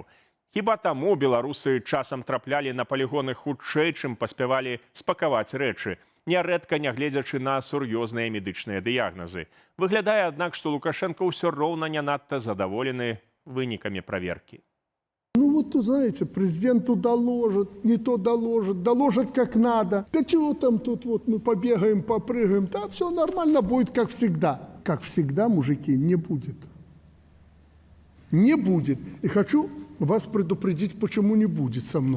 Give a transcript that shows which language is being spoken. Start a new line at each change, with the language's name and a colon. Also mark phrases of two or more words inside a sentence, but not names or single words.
Belarusian: Хіба таму беларусы часам траплялі на палігоны хутчэй, чым паспявалі спакаваць рэчы, нярэдка нягледзячы на сур'ёзныя медычныя дыягназы. Выглядае, аднак, што Лукашенко ўсё роўна не надта задаволены вынікамі праверкі.
Russian: Ну вот, знаете, президенту доложат, не то доложат как надо. Да чего там тут вот мы побегаем, попрыгаем, да все нормально будет, как всегда. Как всегда, мужики, не будет. Не будет. И хочу вас предупредить, почему не будет со мной.